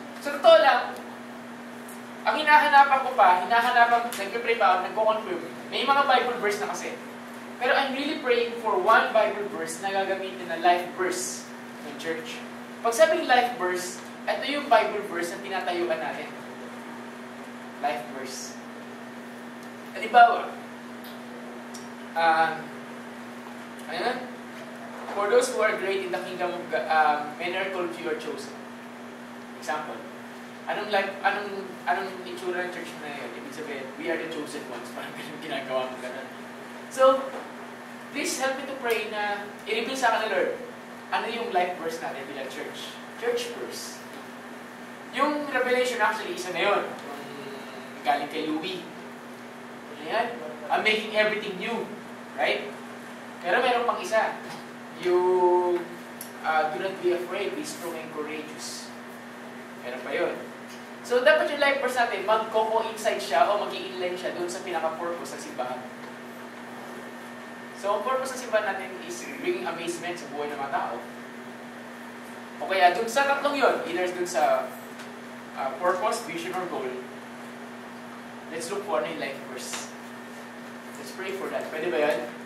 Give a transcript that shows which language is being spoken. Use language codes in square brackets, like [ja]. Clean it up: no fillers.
[tl] Sa totoo lang, ang nagpe-pray pa ako, nagko-confirm, may mga Bible verse na kasi. [en] Pero I'm really praying for one Bible verse [tl] na gagamitin na life verse ng church. Pag sabing life verse, ito yung Bible verse na tinatayuan natin. Life verse. Halimbawa, ayun, [en] for those who are great in the kingdom of God, many are called, few are chosen. [tl] Example, anong itsura ng church na yun? Ibig sabihin, [en] we are the chosen ones. [tl] Parang ganun ginagawa mo ganun. [en] So, please help me to pray [tl] na i-reveal sa akin ng Lord, ano yung life verse natin bilang church? Church verse. Yung revelation actually, isa na yun. Yung galing kay Louis. Ayan. [en] I'm making everything new. Right? [tl] Pero meron pang isa. [en] You do not be afraid, be strong and courageous. [tl] Meron pa yun. So, dapat yung life verse natin, magko-coincide siya o mag-i-inline siya doon sa pinaka-purpose ng simbahan. So, ang purpose ng simbahan natin [en] is bringing amazement [tl] sa buhay ng mga tao. O kaya, doon sa tatlong yun, either doon sa purpose, vision, or goal, [en] let's look for [tl] ano yung life verse. [en] Let's pray for that. [tl] Pwede ba yan?